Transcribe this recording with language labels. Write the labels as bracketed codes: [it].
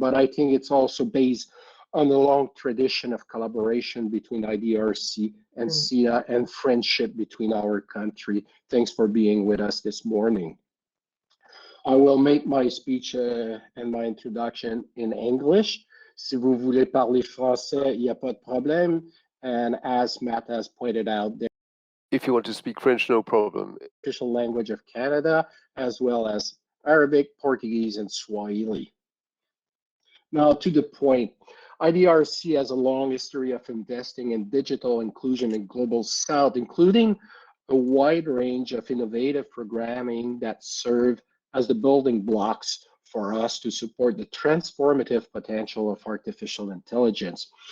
[en] But I think it's also based on a long tradition of collaboration between IDRC and CEDA and friendship between our country. Thanks for being with us this morning. I will make my speech and my introduction in English. [fr] Si vous voulez parler français, il n'y a pas de problème. [en] And as Matt has pointed out, if you want to speak French, no problem. Official language of Canada, as well as Arabic, Portuguese, and Swahili. Now to the point. IDRC has a long history of investing in digital inclusion in Global South, including a wide range of innovative programming that serve as the building blocks for us to support the transformative potential of artificial intelligence.